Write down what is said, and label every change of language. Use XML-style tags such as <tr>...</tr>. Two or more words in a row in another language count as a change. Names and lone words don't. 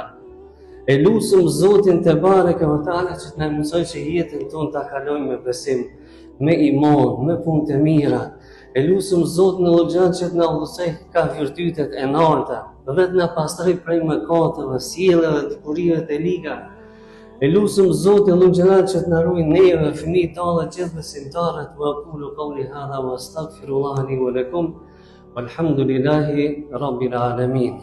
<sq>E lutem Zotin</sq> <ar>تبارك وتعالى</ar> <sq>që të na mësoj që jetën tonë ta kalojmë me besim, me iman, me punë të mira. E lutem Zotin e Xhan që të na udhësoj ka virtytet e larta, dhe të na pastroj prej mëkateve, sjelljeve të kurive të liga. E lutem Zotin e Xhan që të na ruaj neve, fëmijët tanë dhe gjithë besimtarët.</sq> <ar>وأقول قولي هذا وأستغفر الله لي ولكم والحمد لله رب العالمين.</ar>